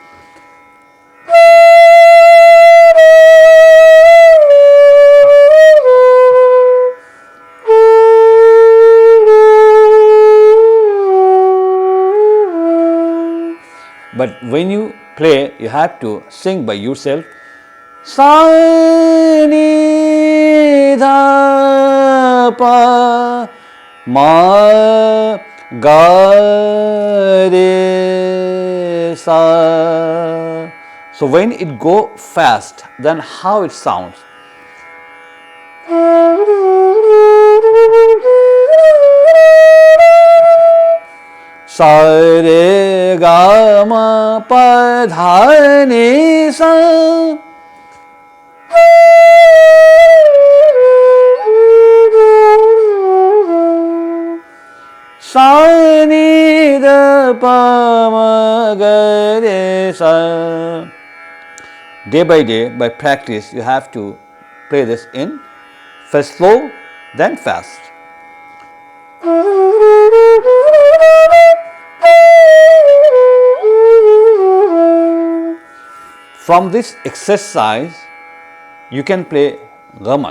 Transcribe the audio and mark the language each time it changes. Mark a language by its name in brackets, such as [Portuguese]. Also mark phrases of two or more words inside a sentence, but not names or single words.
[English] But when you play, you have to sing by yourself. Sa ni dha pa ma ga re sa. So when it go fast, then how it sounds? Sa re ga ma pa dha ni sa. Sa ni da pa ma ga re sa. Day by day, by practice, you have to play this in first slow, then fast. From this exercise, you can play gamak.